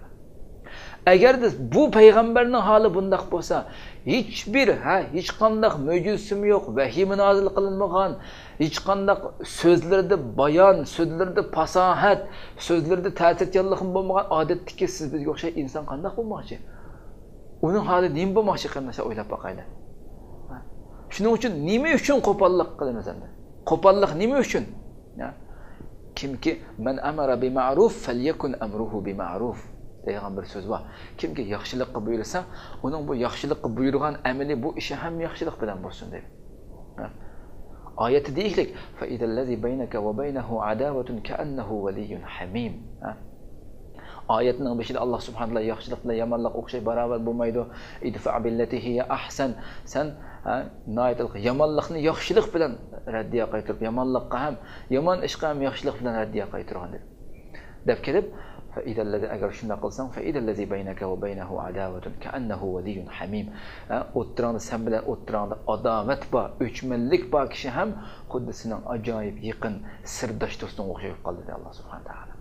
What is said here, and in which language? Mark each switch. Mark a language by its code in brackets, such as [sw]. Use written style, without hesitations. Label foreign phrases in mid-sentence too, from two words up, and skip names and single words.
[uz] Agarda bu payg'ambarning holi bundoq bo'lsa, hech qanday mo'jizasi yo'q, vahiy nozil qilinmagan, hech qanday so'zlarda bayon, so'zlarda fasohat, so'zlarda ta'sirchanlik bo'lmagan odatdagi siz bizga o'xshash inson qanday bo'lmoqchi? Uning holi nima bo'lmoqchi qilmasa o'ylab boqaylik. Shuning uchun nima uchun qo'pollik qilamiz endi? Qo'pollik nima uchun? Kimki [ar] من أمر بمعروف فليكن أمره بمعروف [uz] degan bir so'z bor. Kimki yaxshilikqa buyursa, uning bu yaxshilikqa buyurgan amali bu ishi ham yaxshilik bilan bo'lsin deb. Oyatda deylik: [ar] "فإذا الذي بينك وبينه عداوة كأنه ولي حميم." [uz] Oyatning beshida Alloh [ar] سبحانه وتعالى [uz] yaxshilik bilan yomonlik o'xshay barobar bo'lmaydi. [ar] ادفع بالتي هي أحسن. [uz] Sen yomonlikni yaxshilik bilan raddiya qaytarib, yomonlikqa ham, yomon ishqa ham yaxshilik bilan raddiya qaytargan deb kelib, agar shunday qilsang, [ar] فإذا الذي بينك وبينه عداوة كأنه ولي حميم. [uz] O'ttiranda sen bilan o'ttiranda adovat bor, o'chmanlik bor kishi ham xuddi sening ajoyib yaqin sirdosh do'sting o'xshayib qoldi dedi Alloh [ar] سبحانه وتعالى.